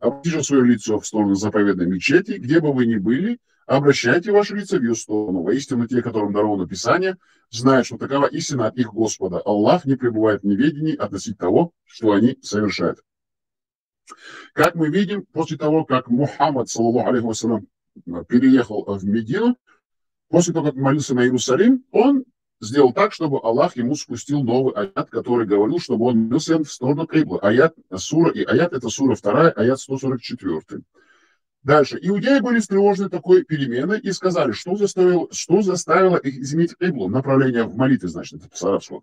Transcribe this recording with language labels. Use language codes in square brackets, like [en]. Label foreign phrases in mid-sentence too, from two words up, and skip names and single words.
[ru] Обратите же свое лицо в сторону заповедной мечети, где бы вы ни были, обращайте ваши лица в ее сторону. Воистину, те, которым даровано Писание, знают, что такова истина от их Господа. Аллах не пребывает в неведении относительно того, что они совершают». Как мы видим, после того, как Мухаммад, [ar] صلى الله عليه وسلم, [ru] переехал в Медину, после того, как молился на Иерусалим, он сделал так, чтобы Аллах ему спустил новый аят, который говорил, чтобы он молился в сторону кибла. Аят, сура и аят — это сура 2, аят 144. Дальше. Иудеи были встревожены такой переменой и сказали, что заставило их изменить киблу, направление в молитве, значит, это по-арабски.